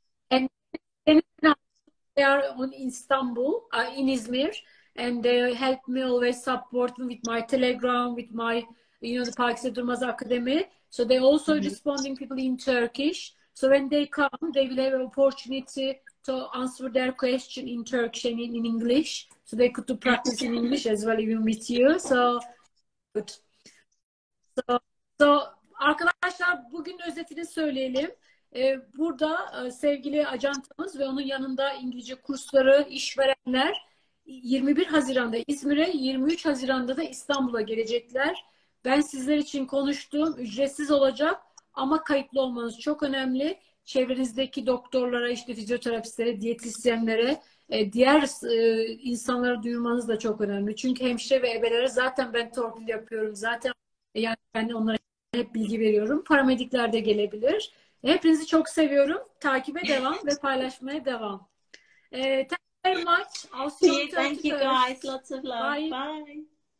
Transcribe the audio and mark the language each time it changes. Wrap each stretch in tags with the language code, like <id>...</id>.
<en>And they are on Istanbul, in İzmir, and they help me always support me with my Telegram, with my, the Pakize Durmaz Academy. So they also responding people in Turkish. So when they come, they will have an opportunity to answer their question in Turkish and in English. So they could do practice in English as well, even with you. So good.</en> <tr>So arkadaşlar bugün özetini söyleyelim. Burada sevgili ajantamız ve onun yanında İngilizce kursları, işverenler 21 Haziran'da İzmir'e, 23 Haziran'da da İstanbul'a gelecekler. Ben sizler için konuştuğum ücretsiz olacak. Ama kayıtlı olmanız çok önemli. Çevrenizdeki doktorlara, işte fizyoterapistlere, diyetisyenlere, diğer insanlara duyurmanız da çok önemli. Çünkü hemşire ve ebelere zaten ben torpil yapıyorum. Zaten yani ben onlara hep bilgi veriyorum. Paramedikler de gelebilir. Hepinizi çok seviyorum. Takibe devam ve paylaşmaya devam.</tr> <en>Thank you very much. Thank you guys. Lots of love. Bye.</en>